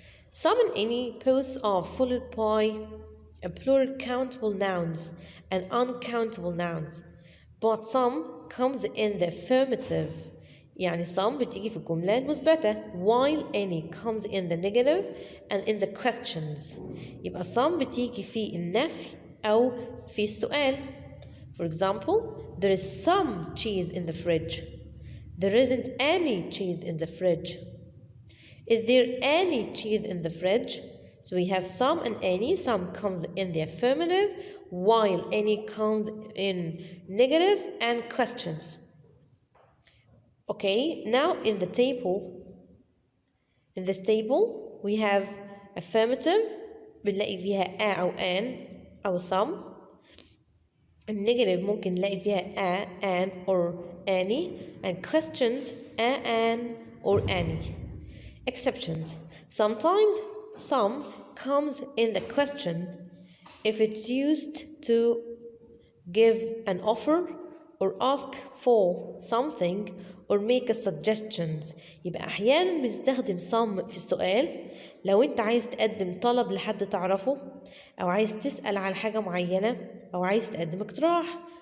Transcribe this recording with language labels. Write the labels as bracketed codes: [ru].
[en] Some and any both are followed by a plural countable nouns and uncountable nouns, but some comes in the affirmative. [ar] يعني [en] some [ar] بتيجي في الجملة المثبتة, [en] while any comes in the negative and in the questions. [ar] يبقى some بتيجي في النفي أو في السؤال. [en] For example, there is some cheese in the fridge. There isn't any cheese in the fridge. Is there any cheese in the fridge? So we have some and any. Some comes in the affirmative, while any comes in negative and questions. Okay, now in this table, we have affirmative, [ar] بنلاقي فيها [en] a أو an أو some. [ar] النيجاتيف ممكن نلاقي فيها [en] a, an, or any, and questions a, an, or any. Exceptions. Sometimes some comes in the question if it's used to give an offer or ask for something or make a suggestions. [ar] يبقى أحيانا بنستخدم some في السؤال لو أنت عايز تقدم طلب لحد تعرفه, أو عايز تسأل على حاجة معينة, أو عايز تقدم اقتراح.